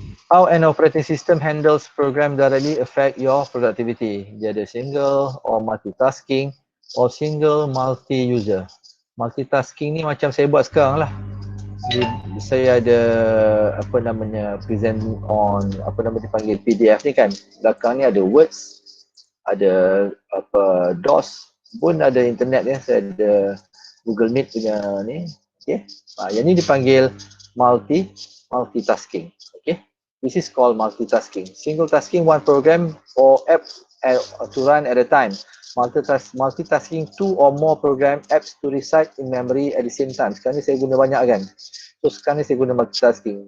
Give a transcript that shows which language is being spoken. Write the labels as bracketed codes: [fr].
[en] How an operating system handles program directly affect your productivity. [ms] Dia ada [en] single or multitasking or single multi-user. [ms] Multitasking ni macam saya buat sekarang lah. Saya ada apa namanya present on apa nama dipanggil PDF ni kan. Belakang ni ada words, ada apa DOS, pun ada internet Saya ada Google Meet punya ni. Okay. Yang ni dipanggil multitasking. Okay. [en] This is called multitasking. Single tasking one program or app to run at a time. Multitasking two or more program apps to reside in memory at the same time. [ms] Sekarang ni saya guna banyak kan. So sekarang ni saya guna multitasking.